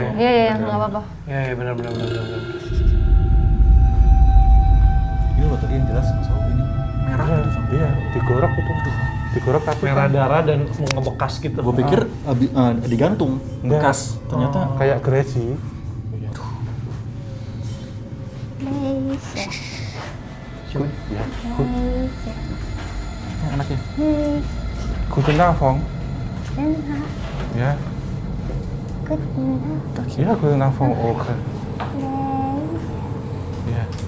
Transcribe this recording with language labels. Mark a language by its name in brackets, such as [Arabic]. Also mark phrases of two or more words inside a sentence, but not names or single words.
[Indonesian] sama. Iya, nggak apa-apa. Iya, benar. Ini loh tadi yang jelas Mas Al ini merah gitu sampai. Iya, digorok itu. Digorok tapi Merah darah dan mau ngebekas gitu. Gue pikir digantung Enggak. bekas, ternyata kayak geresi. [Dutch] Goed, ja, goed. [Indonesian] anaknya. [Dutch] Goedenavond. Ja. Ja, goedenavond ook. Ja.